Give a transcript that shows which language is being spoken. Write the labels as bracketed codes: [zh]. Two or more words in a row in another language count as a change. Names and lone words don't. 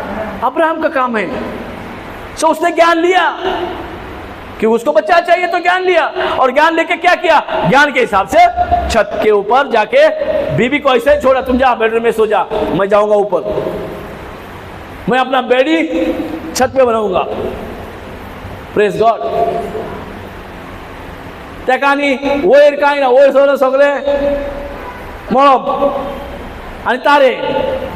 [hi] अब्राहम का काम है. सो उसने ज्ञान लिया. कि उसको बच्चा चाहिए तो ज्ञान लिया, और ज्ञान लेके क्या किया, ज्ञान के हिसाब से छत के ऊपर जाके बीबी को ऐसे छोड़ा, तुम जा बेडरूम में सो जा, मैं जाऊंगा ऊपर, मैं अपना बेडी छत पे बनाऊंगा। [en] Praise God. [kok] तेकानी वयर काय ना, वयर सगळे मळप आणि तारे